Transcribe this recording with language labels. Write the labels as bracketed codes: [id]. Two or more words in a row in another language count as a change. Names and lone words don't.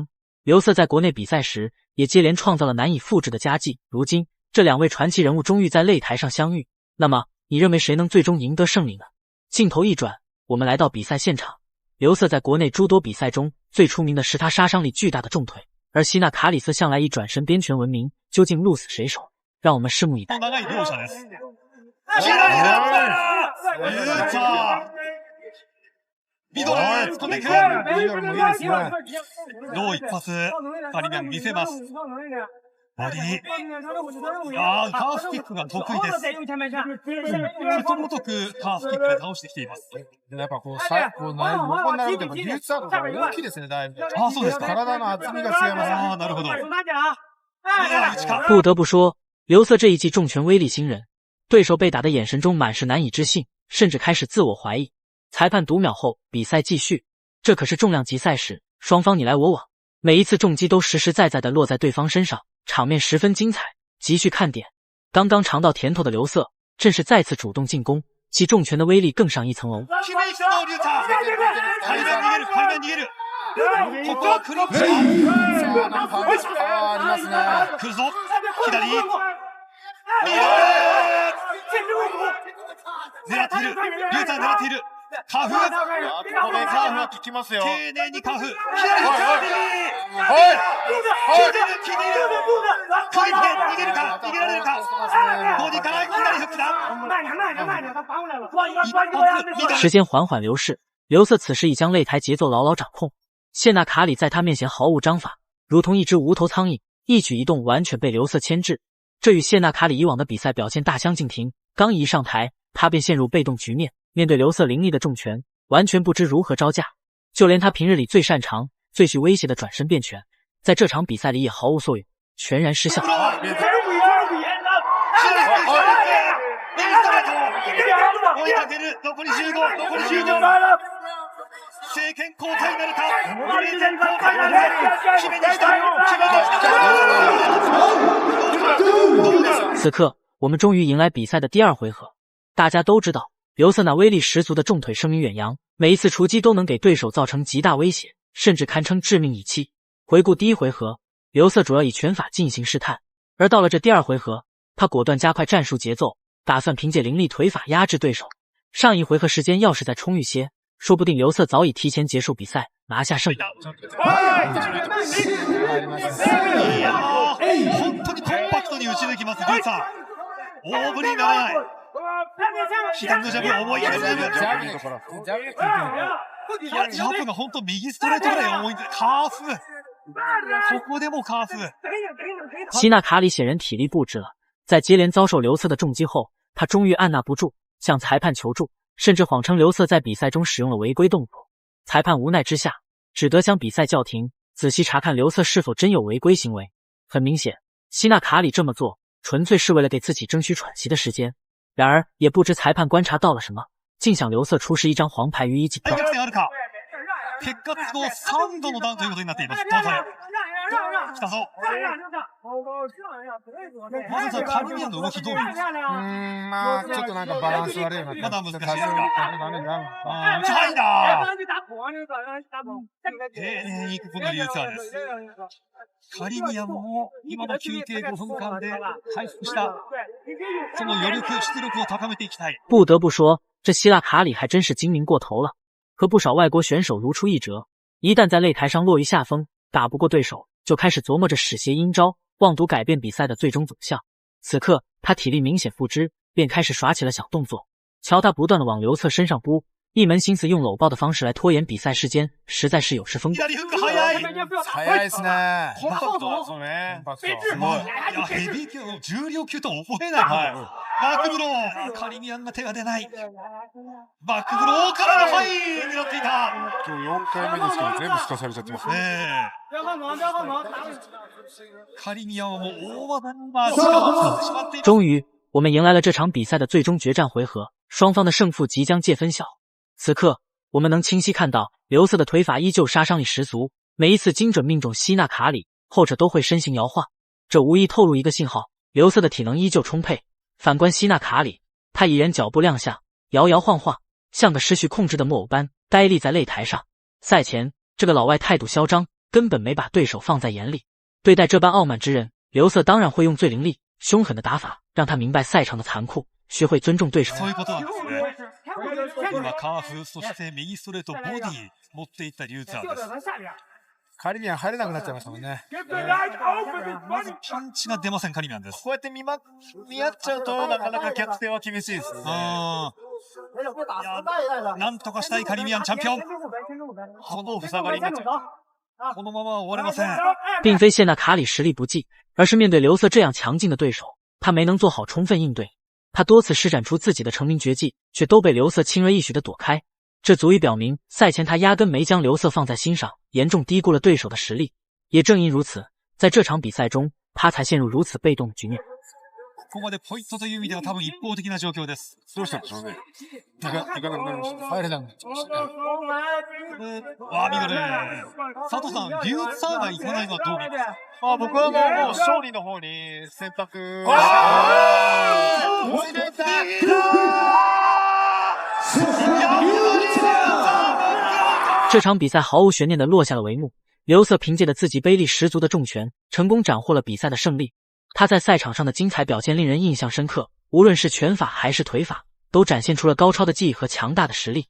[zh] 刘策在国内比赛时也接连创造了难以复制的佳绩，如今这两位传奇人物终于在擂台上相遇，那么你认为谁能最终赢得胜利呢？镜头一转，我们来到比赛现场。刘策在国内诸多比赛中最出名的是他杀伤力巨大的重腿，而希纳卡里斯向来以转身边拳闻名，究竟鹿死谁手？让我们拭目以待。 [ja] ミドル飛んでいく。ロー一発、カリビアン見せます。ボディ。カーフキックが得意です。ことごとくカーフキックで倒してきています。やっぱこう横になると技術アップが大きいですね、だいぶ。そうですか。体の厚みが違います。なるほど。 [zh] 不得不说，刘策这一记重拳威力惊人，对手被打的眼神中满是难以置信，甚至开始自我怀疑。裁判读秒后，比赛继续。这可是重量级赛事，双方你来我往，每一次重击都实实在在的落在对方身上，场面十分精彩，极具看点。刚刚尝到甜头的刘策，正是再次主動進攻，其重拳的威力更上一层楼。 [ja] ここはクリップ。来るぞ。左。ミドル。狙っている。リュウタ狙っている。カーフ。これカーフは効きますよ。丁寧にカーフ。左カーフ。決める。回転逃げるか逃げられるか。ボディから左フックだ。 [zh] 时间缓缓流逝，刘策此时已将擂台节奏牢牢掌控。谢纳卡里在他面前毫无章法，如同一只无头苍蝇，一举一动完全被刘策牵制。这与谢纳卡里以往的比赛表现大相径庭。刚一上台，他便陷入被动局面，面对刘策凌厉的重拳，完全不知如何招架。就连他平日里最擅长、最具威胁的转身变拳，在这场比赛里也毫無作用，全然失效。 [ja] 政権交代なるか。政権交代なるか。決めに来た。 [zh] 此刻，我们终于迎来比赛的第二回合。大家都知道，刘策那威力十足的重腿声名远扬，每一次出击都能给对手造成极大威胁，甚至堪称致命一击。回顾第一回合，刘策主要以拳法进行试探，而到了这第二回合，他果断加快战术节奏，打算凭借凌厉腿法压制对手。上一回合时间要是再充裕些，说不定刘策早已提前结束比赛，拿下胜利。 [ja] 本当にコンパクトに打ち抜きます、リュウさん。大振りにならない。左のジャブ、重いですね。ジャブが本当右ストレートぐらい重いんで、カーフ。ここでもカーフ。 [zh] 希纳卡里显然体力不支了，在接连遭受刘策的重击后，他终于按捺不住，向裁判求助，甚至谎称刘策在比赛中使用了违规动作。裁判无奈之下，只得将比赛叫停，仔细查看刘策是否真有违规行为。很明显，希纳卡里这么做纯粹是为了给自己争取喘息的时间。然而也不知裁判观察到了什么，竟向刘策出示一張黄牌予以警告。 [ja] 結果都合3度のダウンということになっています。どうぞ。 来たぞ。まずさ、カリビアンの動きどう見ますか？まあ、ちょっとなんかバランス悪いような。まだ難しいですか？ダメだ。打ち入った丁寧に行くこのリューツァーです。カリビアンも今の休憩5分間で回復した、その余力、出力を高めていきたい。 [zh] 不得不说，这希腊卡里还真是精明过头了，和不少外国选手如出一辙。一旦在擂台上落于下风，打不过对手，就开始琢磨着使邪阴招，妄图改变比赛的最终走向。此刻他体力明显付之，便开始耍起了小动作。瞧他不断的往刘策身上扑，一门心思用搂抱的方式来拖延比赛时间，实在是有失风度。 [ja] 左フック早い。早いですね。コンパクト。そうね。すごい。いや、ヘビー級の重量級とは思えない。バックブロー。カリビアンが手が出ない。バックブローからのはい狙っていた。今日4回目ですけど全部すかされちゃってますね。カリビアンはもう大技に今時間を使ってしまっています。 [zh] 终于，我们迎来了这场比赛的最终决战回合，双方的胜负即将见分晓。此刻，我们能清晰看到刘瑟的腿法依旧杀伤力十足，每一次精准命中希纳卡里，后者都会身形摇晃，这无疑透露一个信号：刘瑟的体能依旧充沛。反观希纳卡里，他已然脚步亮相，摇摇晃晃，像个失去控制的木偶般呆立在擂台上。赛前，这个老外态度嚣张，根本没把对手放在眼里。对待这般傲慢之人，刘瑟当然会用最凌厉、凶狠的打法，让他明白赛场的残酷，学会尊重对手。 [ja] そういうことなんですね。今カーフ、そして右ストレート、ボディ持っていったリューツァーです。カリビアン入れなくなっちゃいましたもんね。まずパンチが出ません、カリビアンです。こうやって見合っちゃうとなかなか逆転は厳しいですね。なんとかしたいカリビアンチャンピオン。この塞がりになっちゃう。このまま終われません。 [zh] 并非谢纳卡里实力不济，而是面对刘瑟这样强劲的对手，他没能做好充分应对。他多次施展出自己的成名绝技，却都被刘瑟轻而易举地躲开。这足以表明赛前他压根没将刘瑟放在心上，严重低估了对手的实力。也正因如此，在这场比赛中，他才陷入如此被动的局面。 [ja] ここまでポイントという意味では多分一方的な状況です。どうしたんでしょうね。入れなくなっちゃいましたね。ミドル。佐藤さん、リューツァーが行かないのはどう見ますか？僕はもう勝利の方に選択。 [zh] 这场比赛毫无悬念地落下了帷幕。刘瑟凭借着自己威力十足的重拳，成功斩获了比赛的胜利。他在赛场上的精彩表现令人印象深刻，无论是拳法还是腿法，都展现出了高超的技艺和强大的实力。